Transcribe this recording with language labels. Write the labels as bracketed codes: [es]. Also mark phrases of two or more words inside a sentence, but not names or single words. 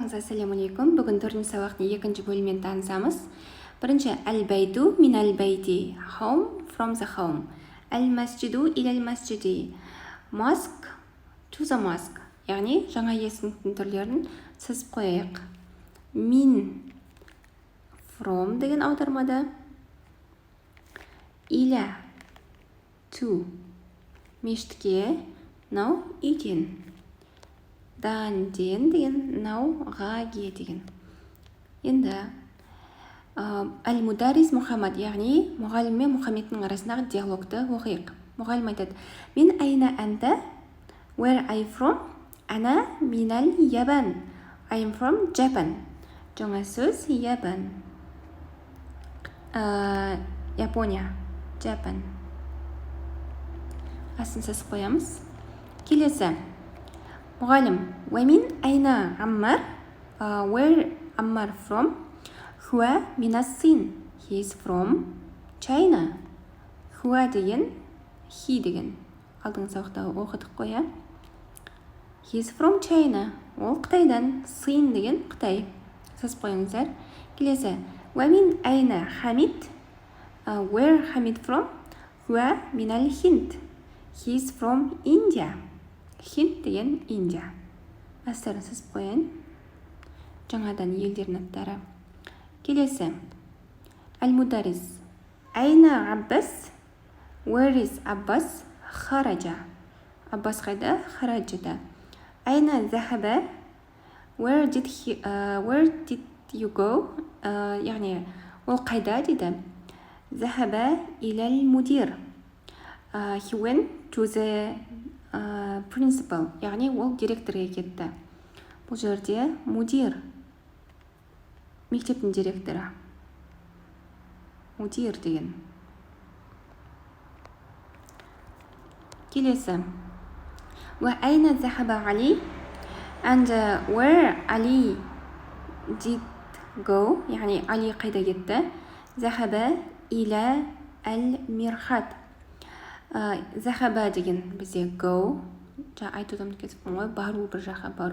[kk] Барлығыңызға [ar] السلام عليكم. [kk] Бүгін 4-ші сабақтың 2-ші бөлімімен танысамыз. [ar] Бірінші البيت من البيت, [en] home from the home. [ar] المسجد إلى المسجد, [en] mosque to the mosque. [kk] Яғни жаңа есімнің түрлерін сызып қояйық. Min from деген аудармада, иля to мешітке, now үйден. Дан деген науға деген. Енді әл-мударис Мұхаммад, яғни мұғалім мен Мұхаммедтің арасындағы диалогты оқиық. Мұғалім айтады: [ar] من أين أنت? [en] Where are you from? [ar] أنا من اليابان. [en] I am from Japan. [kk] Жаңа сөз Ябан. Япония. Japan. Асын сызып қоямыз. Келесі. [ar] Мұғалім: ومن أين عمار? [en] Where Ammar from? [ar] هو من الصين. [en] He is from China. [kk] Хуа деген, he деген. Алдыңғы сабақта оқыдық қоя. [en] He is from China. [kk] Ол Қытайдан. Син деген Қытай. Сызып қойыңыздар. Келесі. [ar] ومن أين حامد? [en] Where Hamid from? [ar] هو من الهند. [en] He is from India. [kk] Хинд деген Индия. Астарын сызып қояйын. Жаңадан елдердің аттары. Келесі. Әл-мударис. [ar] أين عباس? [en] Where is Abbas? Хараджа. [kk] Аббас қайда? Хараджада. [ar] أين ذهب? [en] Where did you go? [kk] Яғни ол қайда дейді. [ar] ذهب إلى المدير. [en] He went to the principal, [kk] яғни ол директорға кетті. Бұл жерде мудир, мектептің директоры. Мудир деген. Келесі. [ar] وأين ذهب علي? [en] And where Ali did go? [kk] Яғни Али қайда кетті? [ar] ذهب إلى المرحاض. [kk] Захаба деген бізде go, айтудан кетіппін ғой, бару, бір жаққа бару.